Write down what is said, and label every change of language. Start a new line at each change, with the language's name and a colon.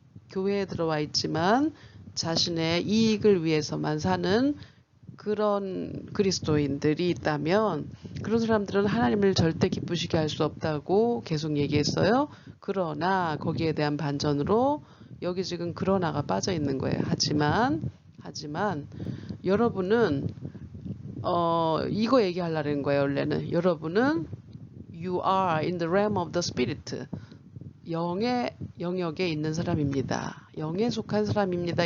Korean: 교회에 들어와 있지만 자신의 이익을 위해서만 사는 그런 그리스도인들이 있다면 그런 사람들은 하나님을 절대 기쁘시게 할 수 없다고 계속 얘기했어요. 그러나 거기에 대한 반전으로 여기 지금 그러나가 빠져 있는 거예요. 하지만 여러분은 이거 얘기하려는 거예요. 원래는 여러분은
English: you are in the realm of the spirit.
Korean: 영의 영역에 있는 사람입니다. 영에 속한 사람입니다.